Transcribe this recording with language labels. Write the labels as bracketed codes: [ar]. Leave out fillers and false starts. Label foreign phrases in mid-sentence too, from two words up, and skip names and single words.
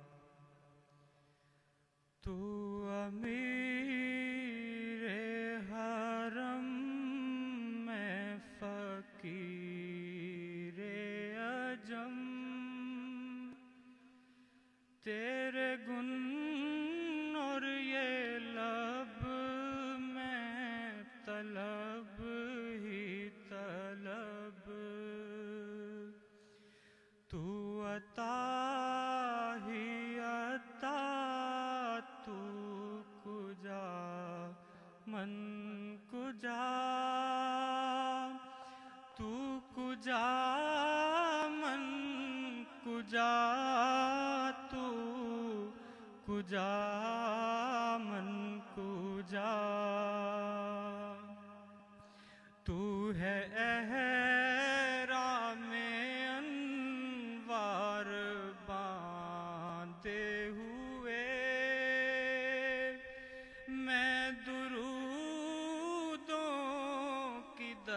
[ur] تو امیر حرم میں فقیر عجم، تیرے گن اور یہ لب میں طلب ہی طلب، تو عطا ہی عطا، [fa] تو کجا من کجا، تو کجا من کجا، تو کجا من کجا، [ur] تو ہے احرام انوار باندھے ہوئے، میں درودوں کی